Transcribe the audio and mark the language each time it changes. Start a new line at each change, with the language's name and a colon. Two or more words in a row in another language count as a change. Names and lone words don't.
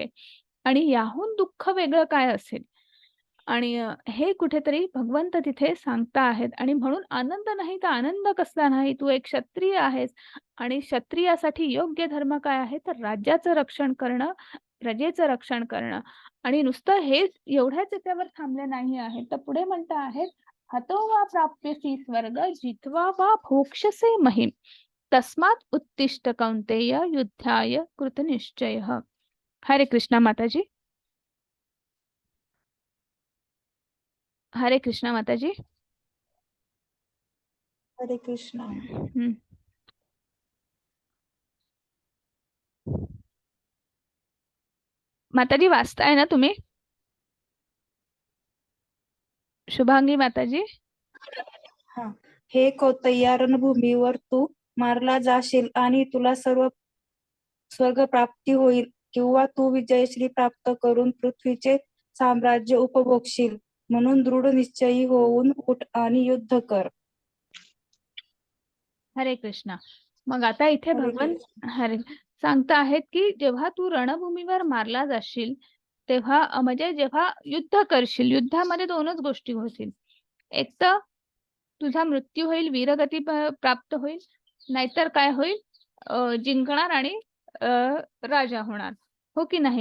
Marathi: आणि याहून दुःख वेगळं काय असेल. आणि हे कुठेतरी भगवंत तिथे सांगता आहेत. आणि म्हणून आनंद नाही तर आनंद कसला नाही, तू एक क्षत्रिय आहेस आणि क्षत्रियासाठी योग्य धर्म काय आहे, तर राज्याचं रक्षण करणं, प्रजेचं रक्षण करणं. आणि नुसतं हेच एवढ्याच याच्यावर थांबले नाही आहे, तर पुढे म्हणता आहेत,
Sanskrit: हतो वा प्राप्यसी स्वर्ग जित्वा वा भोक्ष्यसे महिम तस्मात् उत्तिष्ठ कौन्तेय युद्धाय कृतनिश्चयः.
Marathi: हरे कृष्णा माताजी. हरे कृष्णा माताजी. हरे कृष्ण. हम्म. माताजी वाचताय ना तुम्ही? शुभांगी माताजी. हा. हे कौतैया रणभूमीवर तू मारला जाशील आणि तुला स्वर्ग प्राप्ती होईल, किंवा तू विजयश्री प्राप्त करून पृथ्वीचे साम्राज्य उपभोगशील. म्हणून दृढ निश्चयी होऊन उठ आणि युद्ध कर. हरे कृष्णा. मग आता इथे हरे भगवान सांगता आहेत की जेव्हा तू रणभूमीवर मारला जाशील तेव्हा म्हणजे जेव्हा युद्ध करशील, युद्धामध्ये दोनच गोष्टी होतील. एक तर तुझा मृत्यू होईल, वीरगती प्राप्त होईल, नाहीतर काय होईल, जिंकणार आणि राजा होणार, हो की नाही.